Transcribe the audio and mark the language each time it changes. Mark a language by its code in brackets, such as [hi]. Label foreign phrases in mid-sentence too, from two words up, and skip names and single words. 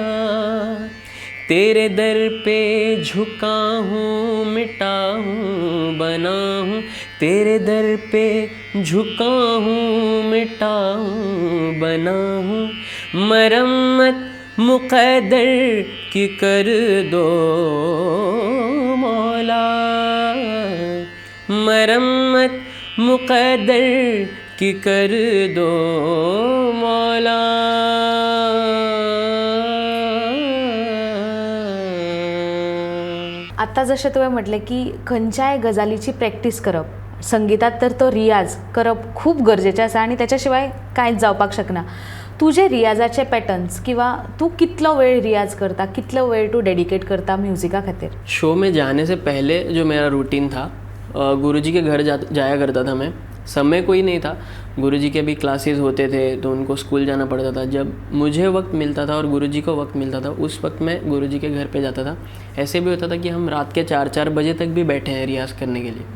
[hi] तेरे दर पे झुका हूँ, मिटा हूँ, बना हूँ, तेरे दर पे झुका हूँ, मिटा हूँ, बना हूँ, मरम्मत मुक़द्दर की कर दो मौला, मरम्मत मुक़द्दर की कर दो मौला। [kok] आत्ता जशें तुवें म्हटलें की खंयच्याय गजालीची प्रॅक्टीस करप, संगीतात तर तो रियाज करप खूब गरजेचें आसा आनी तेच्या शिवाय कांयच जावपाक शकना। तुजे रियाजाचे पॅटर्न्स किंवा तू कितलो वेळ रियाज करता, कितलो वेळ तू डेडिकेट करता म्युजिका खातीर? [hi] शो में जाने से पहले जो मेरा रूटीन था, गुरुजी के घर जाया करता था मैं। समय कोई नहीं था, गुरुजी के भी क्लासेस होते थे तो उनको स्कूल जाना पड़ता था। जब मुझे वक्त मिलता था और गुरुजी को वक्त मिलता था, उस वक्त मैं गुरुजी के घर पे जाता था। ऐसे भी होता था कि हम रात के 4-4 बजे तक भी बैठे हैं रियाज़ करने के लिए।